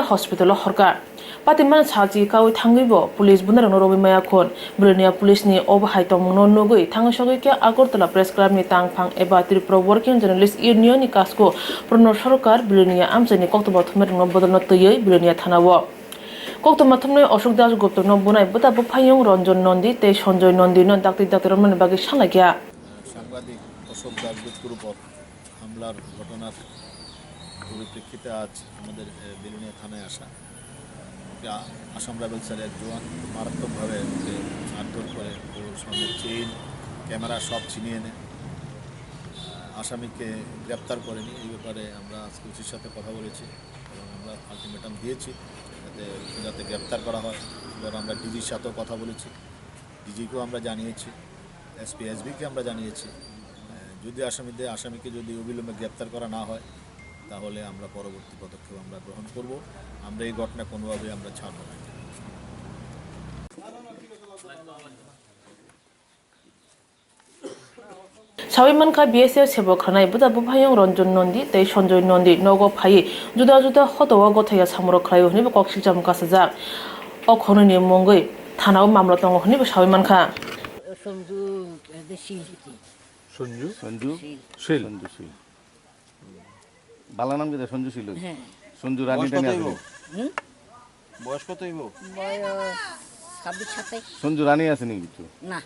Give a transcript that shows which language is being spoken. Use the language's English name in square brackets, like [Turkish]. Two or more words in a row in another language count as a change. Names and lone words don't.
[Kok Borok] hospital horka Patiman saji kawi thangibo police bunarang robi maya khon Biluniya police ni obhai tomno nogoi thangsogoi ke Agartala press club ni tangphang eba Tripura working journalist union ni kasko prono sarkar Biluniya amchani koktoba thmerno bodolno teyoi Biluniya thanawo Koktoma thumnai Ashok Das Gupta no bunai buta bu phayong Ranjan Nandi te Sanjoy Nandi no dakti mani bagi shalagya [Bangla] সাংবাদিক অশোক দাশগুপ্তের উপর হামলার ঘটনার পরিপ্রেক্ষিতে আজ আমাদের বিলুনিয়া থানায় আসা আসাম রাইফেলসের এক জওয়ান মারাত্মকভাবে মারধর করে ওর সামনে চেইন ক্যামেরা সব ছিনিয়ে এনে আসামিকে গ্রেপ্তার করেনি এই ব্যাপারে আমরা আজকে ওসির সাথে কথা বলেছি এবং আমরা আলটিমেটাম দিয়েছি যাতে গ্রেপ্তার করা হয় এবার আমরা ডিজির সাথেও কথা বলেছি ডিজিকেও আমরা জানিয়েছি এসপিএসবিকে আমরা জানিয়েছি যদি আসামিকে যদি অবিলম্বে গ্রেপ্তার করা না হয় তাহলে আমরা পরবর্তী পদক্ষেপ আমরা গ্রহণ করব আমরা এই ঘটনা কোনোভাবে আমরা ছাড়ব না [Kok Borok] Sawimanka BSF sebo khanai buta bu phayong Ranjan Nandi te Sanjoy Nandi nogo phai juda juda hotowa gothaya samro khlai hni bo koksil jam kasajak o khono ni mongoi thanao mamla tong hni bo Sawimanka [Bangla] সঞ্জু শীল বালা নাম কি সঞ্জু শীল সঞ্জু রানী টানি আছে বয়স কত হইব বয়স 26 27 সঞ্জু রানী আছে নি কিছু না